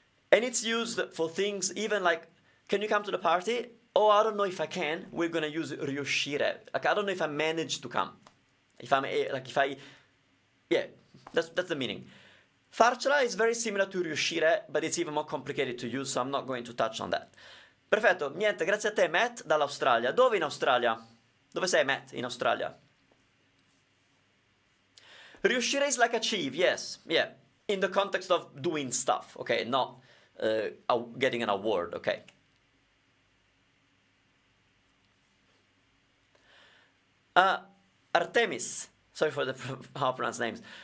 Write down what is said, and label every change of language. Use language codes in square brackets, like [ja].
[en] And it's used for things even like, can you come to the party? Oh, I don't know if I can. We're going to use riuscire. Like, I don't know if I managed to come. Yeah, that's the meaning. Farcela is very similar to riuscire, but it's even more complicated to use, so I'm not going to touch on that. [it] Perfetto, niente, grazie a te Matt dall'Australia. Dove in Australia? Dove sei Matt in Australia? [en] Riuscire is like achieve, yes, yeah. In the context of doing stuff, okay, not getting an award, okay. Artemis, sorry for how I pronounce names.